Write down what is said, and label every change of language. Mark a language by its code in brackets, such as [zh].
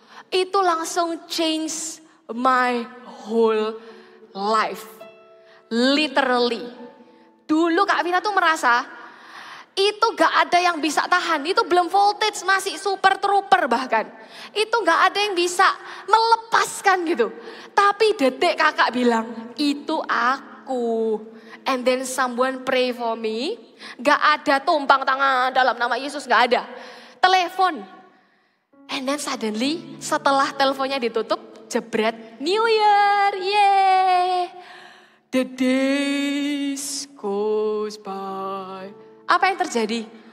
[id] Itu langsung [en] change my whole life. Literally. [id] Dulu Kak Vina tuh merasa itu gak ada yang bisa tahan. Itu belum voltage, masih super trooper bahkan. Itu gak ada yang bisa melepaskan gitu. Tapi detik kakak bilang, itu aku. [en] And then someone pray for me. [id] Gak ada tumpang tangan dalam nama Yesus, gak ada. Telepon. [en] And then suddenly [id] setelah teleponnya ditutup, [en] jebret New Year, yeay. The days goes by. [id] Apa yang terjadi?